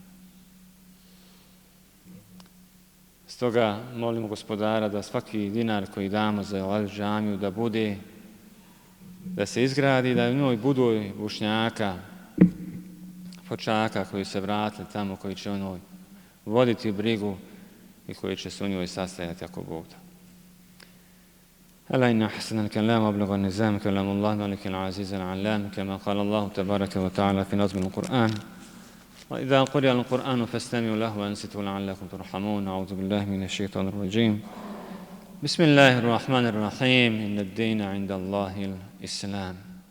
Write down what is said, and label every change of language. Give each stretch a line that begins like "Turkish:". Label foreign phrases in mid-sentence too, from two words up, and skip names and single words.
Bosnian: Stoga molimo Gospodara da svaki dinar koji damo za ovu džamiju da se izgradi, da u njoj budu Bošnjaka, Fočaka koji se vratili tamo, koji će o njoj voditi brigu i koji će se u njoj sastajati ako Bog da.
Arabic: ألا إن أحسن الكلام وأبلغ النظام كلام الله مالك العزيز العلام كما قال الله تبارك وتعالى في نظم القرآن وإذا قرئ القرآن فاستمعوا له وأنصتوا لعلكم ترحمون أعوذ بالله من الشيطان الرجيم بسم الله الرحمن الرحيم إن الدين عند الله الإسلام